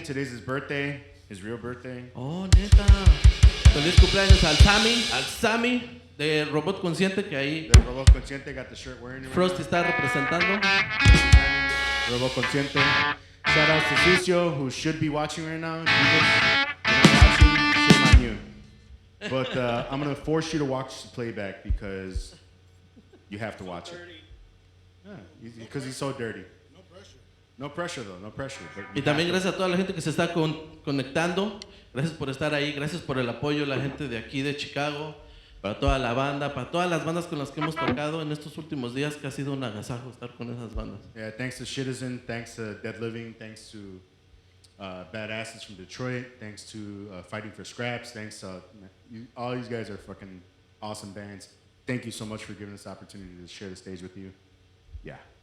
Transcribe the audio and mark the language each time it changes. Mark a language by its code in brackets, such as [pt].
[en] Today's his birthday, his real birthday. [es] Oh, neta. Feliz cumpleaños al Sammy de Robot Consciente, que ahí [en] The Robot Consciente got the shirt wearing. [es] Frosty está representando. Robot Consciente. [en] Shout outs to Cicio, who should be watching right now. If you're not watching, shame on you. But I'm going to force you to watch the playback because you have to watch it. Yeah, because he's so dirty. No pressure though, no pressure. [es] Y también gracias a toda la gente que se está conectando. Gracias por estar ahí, gracias por el apoyo, la gente de aquí de Chicago, para toda la banda, para todas las bandas con las que hemos tocado en estos últimos días, que ha sido un agasajo estar con esas bandas. [en] Yeah, thanks to Citizen, thanks to Dead Living, thanks to Badasses from Detroit, thanks to Fighting for Scraps, thanks to all these guys are fucking awesome bands. Thank you so much for giving us the opportunity to share the stage with you. Yeah.